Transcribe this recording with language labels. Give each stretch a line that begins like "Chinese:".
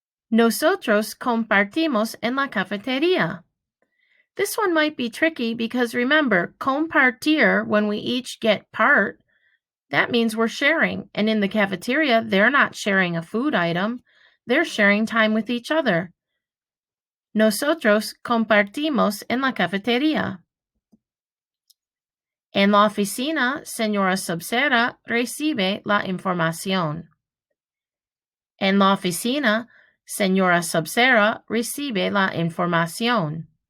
Spanish: Nosotros compartimos en la cafetería.
English: This one might be tricky because remember, compartir, when we each get part, that means we're sharing. And in the cafeteria, they're not sharing a food item. They're sharing time with each other.
Spanish: Nosotros compartimos en la cafetería. En la oficina, señora Subsera recibe la información. En la oficina, señora Subsera recibe la información.